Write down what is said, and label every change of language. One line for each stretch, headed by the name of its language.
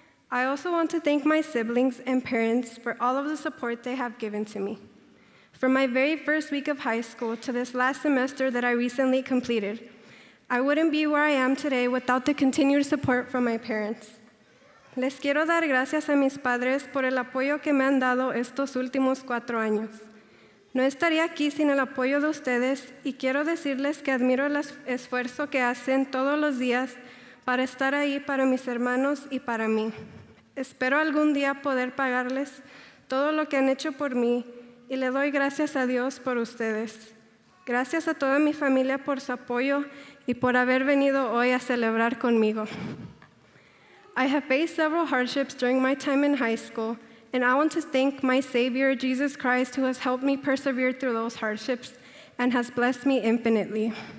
English: I also want to thank my siblings and parents for all of the support they have given to me. From my very first week of high school to this last semester that I recently completed, I wouldn't be where I am today without the continued support from my parents.
Spanish: Les quiero dar gracias a mis padres por el apoyo que me han dado estos últimos 4 años. No estaría aquí sin el apoyo de ustedes y quiero decirles que admiro el esfuerzo que hacen todos los días para estar ahí para mis hermanos y para mí. Espero algún día poder pagarles todo lo que han hecho por mí y le doy gracias a Dios por ustedes. Gracias a toda mi familia por su apoyo y por haber venido hoy a celebrar conmigo.
English: I have faced several hardships during my time in high school, and I want to thank my Savior, Jesus Christ, who has helped me persevere through those hardships and has blessed me infinitely.